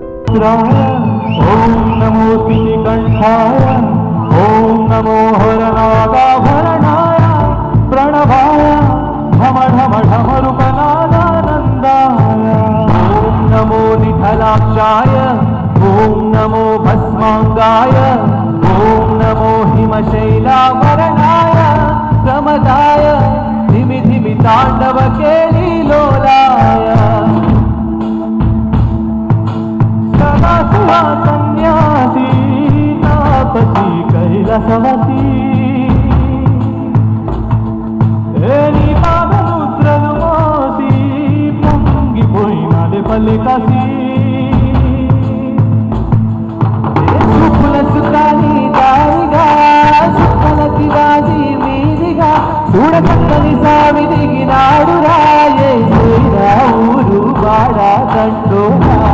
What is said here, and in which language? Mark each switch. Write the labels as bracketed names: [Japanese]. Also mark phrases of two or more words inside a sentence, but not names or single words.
[Sanskrit] रुद्राय ओम नमो श्रीकंठाय ओम नमो हरनागाभरणाय प्रणवाय ढम ढम ढमरुकनादानन्दाय ओम नमो निधलाक्षाय ओम नमो भस्मांगाय ओम नमो हिमशैलाभरणाय प्रमदाय धिमि धिमि तांडव केलिलोलाय [Telugu] సదాశివా సన్యాసీ తాపసీ కైలాసవాసీ నీ పాదముద్రను మోసి పొంగిపోయినాలే పల్లె కాసి సుఖుల సుఖాని దారిగా సుఖలకి వాసి మీదిగా చూడచక్కని సామి దిగినాడు రాయే ఊరు వాడ దండోరా